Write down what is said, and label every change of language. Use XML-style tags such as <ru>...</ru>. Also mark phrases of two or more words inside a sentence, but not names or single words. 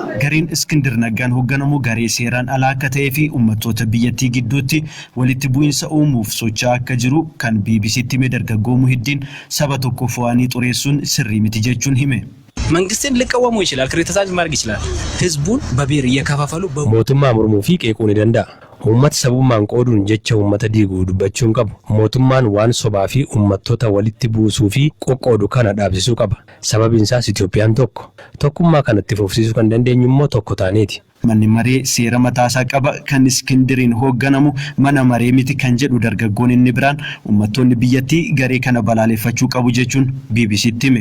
<om>gariin Iskindir Naggaan hoogganamu garee seeraan alaa akka ta'ee fi uummattoota biyyattii gidduutti walitti bu'iinsa uumuuf socho'aa akka jiru kan BBCtti hime dargaggoo Muhiddiin saba tokko fo'anii xureessuun sirrii miti jechuun hime.</om> <am>መንግስትን ሊቃወሙ ይችላል ክሪቲሳይዝ ማድረግ ይችላል ህዝቡን በብሔር እየከፋፈሉ</am> <om>mootummaa mormuu fi qeequu ni danda'a. Uummata sabummaan qooduun jecha uummata diiguu dubbachuun qabu. Mootummaan waan sobaa fi uummattoota walitti buusuu fi qoqqoodu kana dhaabsisuu qaba. Sababiin isaas Itoophiyaan tokkummaa kanatti fufsiisuu kan dandeenyu immoo tokko taaneeti. Manni maree seera mataasaa qaba kan Iskindiriin hoogganamu mana maree miti kan jedhu dargaggoon inni biraan uummattoonni biyyattii garee kana balaaleffachuu qabu jechuun BBCtti hime.</om>